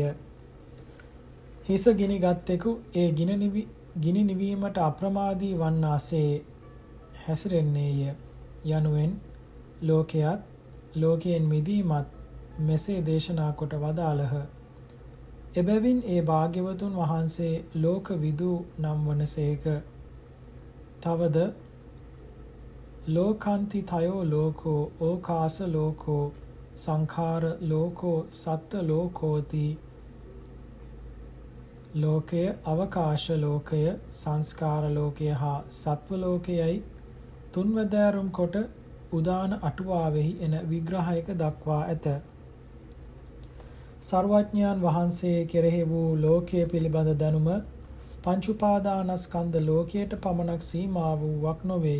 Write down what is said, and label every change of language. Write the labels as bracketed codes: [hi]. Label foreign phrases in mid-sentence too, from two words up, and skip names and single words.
[si] හිස ගිනි ගත්තෙකු ඒ ගිනි නිවීමට අප්‍රමාදී වන්නාසේ හැසිරෙන්නේය යනුවෙන් ලෝකයත් ලෝකයෙන් මිදීමත් මෙසේ දේශනා කොට වදාළහ. එබැවින් ඒ භාග්‍යවතුන් වහන්සේ ලෝක විදූ නම් වනසේක. [pi] තවද ලෝකාන්ති තයෝ ලෝකෝ ඕකාස ලෝකෝ සංඛාර ලෝකෝ සත්ත්ව ලෝකෝති. [si] ලෝකය අවකාශ ලෝකය සංස්කාර ලෝකය හා සත්ව ලෝකයයි තුන්වැදෑරුම් කොට උදාන අටුවාවෙහි එන විග්‍රහයක දක්වා ඇත. සර්වඥයන් වහන්සේ කෙරෙහි වූ ලෝකය පිළිබඳ දැනුම පංච උපාදානස්කන්ධ ලෝකයට පමණක් සීමා වූවක් නොවේ.